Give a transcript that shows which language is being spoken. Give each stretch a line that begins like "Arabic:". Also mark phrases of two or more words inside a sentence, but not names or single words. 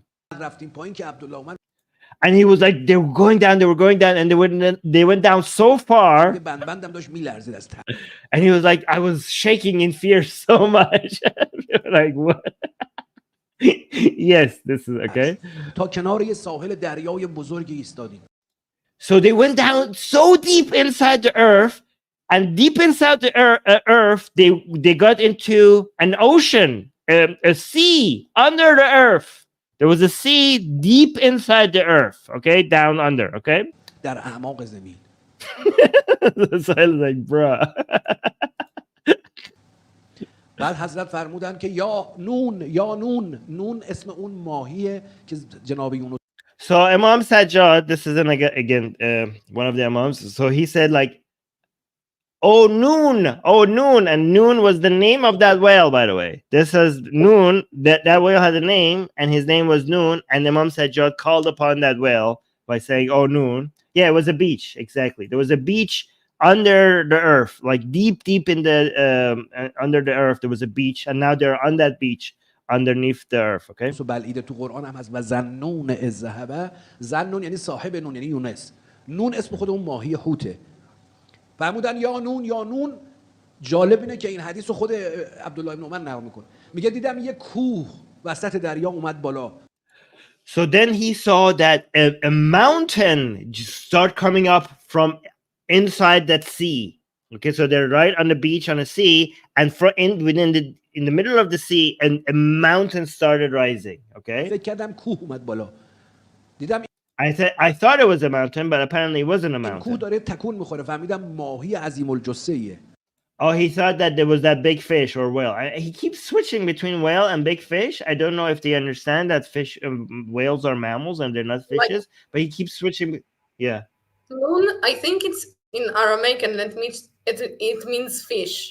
Persian: رفتیم پایین که عبدالله اومد.
English: And he was like, they were going down, and they went down so far.
Persian: بندم داشت میلرزید از ترس.
English: And he was like, I was shaking in fear so much. Like, what? Yes, this is okay.
Persian: تا کنار یه ساحل دریای بزرگی ایستادیم.
English: So they went down so deep inside the earth, and deep inside the earth, they got into an ocean, a sea under the earth. There was a sea deep inside the earth, okay, down under, okay.
Persian: در اعماق زمین.
English: So I was like, bruh.
Persian: بعد حضرت فرمودن که یا نون اسم اون ماهیه که جناب یونس.
English: So Imam Sajjad, this is again one of the Imams. So he said like, oh Noon, and Noon was the name of that whale, by the way. This is Noon. That whale had a name, and his name was Noon. And Imam Sajjad called upon that whale by saying, "Oh Noon." Yeah, it was a beach. Exactly. There was a beach under the earth, like deep in the under the earth. There was a beach, and now they're on that beach underneath the earth. Okay.
Persian: So بلعیده تو قرآن هم هست و
Arabic: ذنون اذ ذهب.
Persian: ذنون یعنی صاحب نون، یعنی یونس. نون اسم خود اون ماهی حوته. فرمودن یا نون. جالب اینه که این حدیث رو خود عبدالله ابن عمر نقل میکنه. میگه دیدم یه کوه وسط دریا اومد بالا.
English: So then he saw that a mountain just start coming up from inside that sea. Okay, so they're right on the beach on a sea, and in the middle of the sea, and a mountain started rising. Okay.
Persian: فکر کردم کوه اومد بالا. دیدم
English: I thought it was a mountain, but apparently it wasn't a
Persian: این کوه
English: mountain.
Persian: داره تکون میخوره. فهمیدم ماهی عظیم الجثه‌ایه.
English: Oh, he thought that there was that big fish or whale. He keeps switching between whale and big fish. I don't know if they understand that whales are mammals and they're not fishes, but he keeps switching. Yeah. Noon, I think it's in Aramaic, and it means fish.